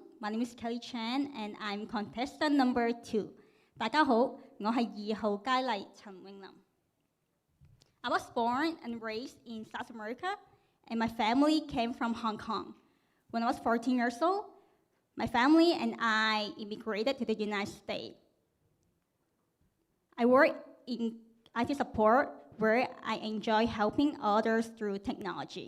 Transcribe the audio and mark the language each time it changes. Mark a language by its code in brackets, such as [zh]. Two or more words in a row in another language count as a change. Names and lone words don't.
[en] My name is Kelly Chen, and I'm contestant number 2. [yue] 大家好，我係2號佳麗陳詠琳。 [en] I was born and raised in South America, and my family came from Hong Kong. When I was 14 years old, my family and I immigrated to the United States. I work in IT support, where I enjoy helping others through technology.